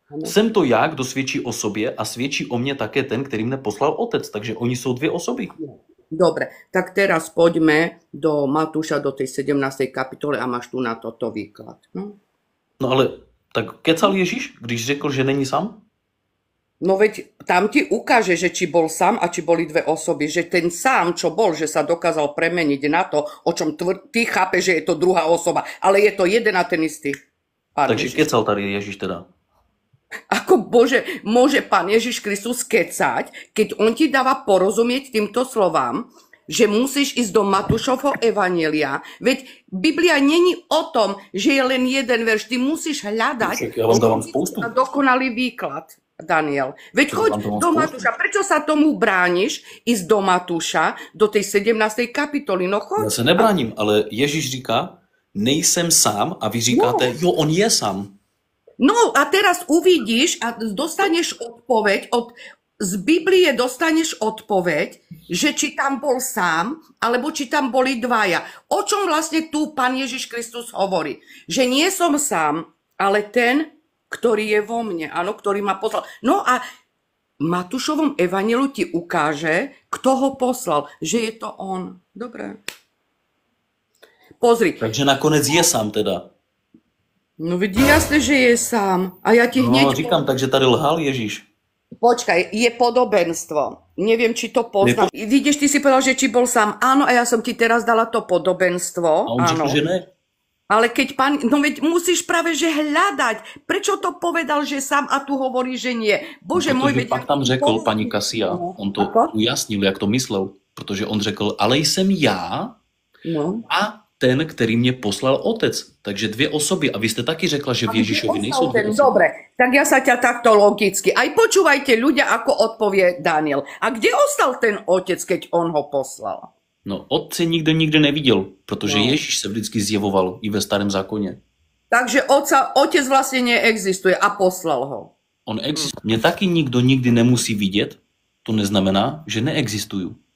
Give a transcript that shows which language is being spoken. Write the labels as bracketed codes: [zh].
[cs] Jsem to já, kdo svědčí o sobě a svědčí o mně také ten, který mne poslal otec. Takže oni jsou dvě osoby. [sk] Dobre, tak teraz poďme do Matúša, do tej 17. kapitole a máš tu na toto výklad. [cs] No ale tak kecal Ježíš, když řekl, že není sám? [sk] No veď tam ti ukáže, že či bol sám a či boli dve osoby. Že ten sám, čo bol, že sa dokázal premeniť na to, o čom ty chápeš, že je to druhá osoba. Ale je to jeden a ten istý. [cs] Takže kecal tady Ježíš teda. [sk] Ako Bože, môže Pán Ježiš Kristus kecať, keď on ti dáva porozumieť týmto slovám, že musíš ísť do Matúšovho evanjelia. Veď Biblia není o tom, že je len jeden verš. Ty musíš hľadať ja vám dávam spoustu. Dokonalý výklad, Daniel. Veď choď do Matúša. Prečo sa tomu brániš ísť do Matúša, do tej 17. kapitoly? No choď. Ja sa nebránim, [cs] ale Ježíš říká, nejsem sám a vy říkáte, jo, on je sám. [sk] No a teraz uvidíš a dostaneš odpoveď, z Biblie dostaneš odpoveď, že či tam bol sám, alebo či tam boli dvaja. O čom vlastne tu Pán Ježiš Kristus hovorí? Že nie som sám, ale ten, ktorý je vo mne, áno, ktorý ma poslal. No a v Matúšovom evanjeliu ti ukáže, kto ho poslal, že je to on. Dobre. Pozri. [cs] Takže nakonec je sám teda. [sk] No vidí jasne, že je sám. A ja ti hneď... [cs] No říkám, takže tady lhal Ježíš. [sk] Počkaj, je podobenstvo. Neviem, či to poznám. Vidíš, ty si povedal, že či bol sám. Áno, a ja som ti teraz dala to podobenstvo. [cs] A on řekl, že ne. [sk] Ale keď pán... No veď musíš práve, že hľadať. Prečo to povedal, že sám a tu hovorí, že nie? Bože no, môj... [cs] Protože pak tam řekl, paní Kasia, on to ujasnil, jak to myslel. Protože on řekl, ale jsem já a ten, který mě poslal otec. Takže dvě osoby. A vy jste taky řekla, že v Ježišovi nejsou dvě osoby. [sk] Dobre, tak ja sa ťa takto logicky. Aj počúvajte ľudia, ako odpovie Daniel. A kde ostal ten otec, keď on ho poslal? [cs] No, otce nikdo neviděl, protože Ježíš se vždycky zjevoval i ve starém zákoně. Takže otec vlastne neexistuje a poslal ho. On existuje. Mě taky nikdo nikdy nemusí vidět, to neznamená, že neexistuju.